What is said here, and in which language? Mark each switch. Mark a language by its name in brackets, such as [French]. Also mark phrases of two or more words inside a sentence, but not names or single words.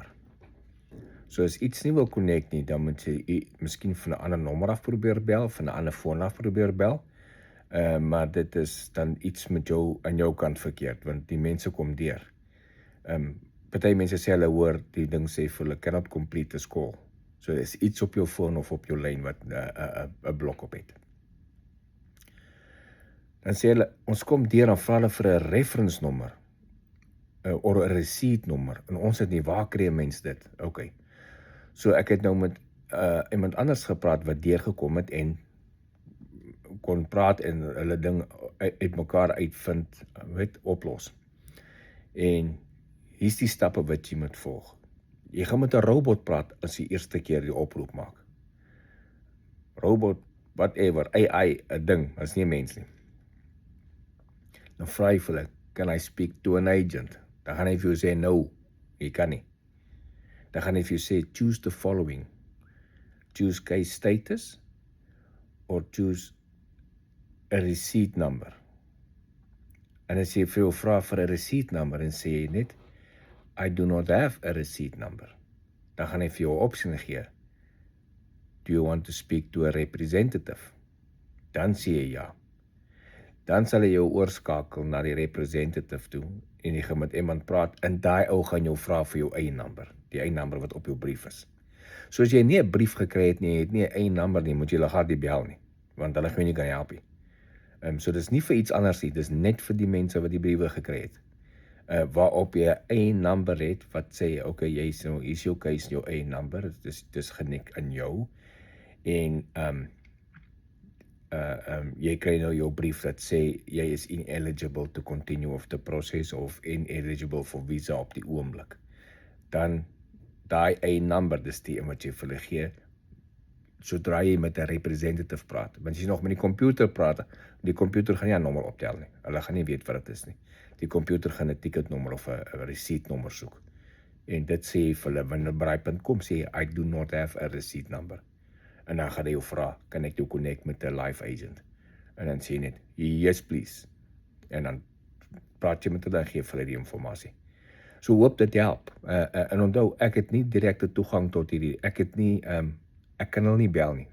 [Afrikaans] So as iets nie wil connect nie, dan moet jy miskien van 'n ander nommer af probeer bel, van 'n ander foon af probeer bel. Maar dit is dan iets met jou aan jou kant verkeerd, want die mense kom deur. Party mense sê hulle hoor die ding sê vir hulle [English] cannot complete this call. [Afrikaans] So dis iets op jou foon of op jou lyn wat 'n blok op het. Dan sê hulle, ons kom deur en vra hulle vir 'n reference nommer. Of 'n receipt nommer. En ons het nie, waar kry 'n mens dit? Okay. So ek het nou met iemand anders gepraat wat deurgekom het en kon praat en hulle ding uit mekaar uitvind, oplos. En hier's die stappe wat jy moet volg. Jy gaan met 'n robot praat as jy eerste keer die oproep maak. Robot, whatever, AI, 'n ding, is nie 'n mens nie. Dan vra jy vir hulle, [English] can I speak to an agent? [Afrikaans] Dan gaan hy vir jou sê, no, jy kan nie. Dan gaan hy vir jou sê, [English] choose the following. Choose case status or choose a receipt number. [Afrikaans] En as jy vir jou vra vir 'n [English] receipt number [Afrikaans] en sê jy net, [English] I do not have a receipt number. [Afrikaans] Dan gaan hy vir jou 'n opsie gee. [English] Do you want to speak to a representative? [Afrikaans] Dan sê jy ja. Dan sal hy jou oorskakel na die representative toe en jy gaan met iemand praat en daai ou gaan jou vra vir jou eie nommer, die eie nommer wat op jou brief is. So as jy nie 'n brief gekry het nie, jy het nie 'n eie nommer nie, moet jy hulle glad nie bel nie, want hulle gaan nie kan help nie. So dis nie vir iets anders nie, dis net vir die mense wat die briewe gekry het. Waarop jy 'n eie nommer het wat sê, okay, jy is nou, is jou case, jou eie nommer, dis genik in jou en jy kry nou jou brief dat sê jy is [English] ineligible to continue of the process of ineligible for visa [Afrikaans] op die oomblik. Dan daai eie nommer, dis die wat jy vir hulle gee sodra jy met 'n representative praat. Want as jy nog met die komputer praat, die komputer gaan nie 'n nommer optel nie. Hulle gaan nie weet wat dit is nie. Die komputer gaan 'n ticketnommer of 'n receipt nommer soek. En dit sê vir hulle wanneer by daai punt kom, sê [English] I do not have a receipt number. [Afrikaans] En dan gaan hy jou vra, kan ek jou connect met 'n [English] live agent? [Afrikaans] En dan sê jy net, [English] yes please. [Afrikaans] En dan praat jy met hulle en gee vir hulle die inligting. So hoop dit help. En onthou, ek het nie direkte toegang tot hierdie, ek kan hulle nie bel nie.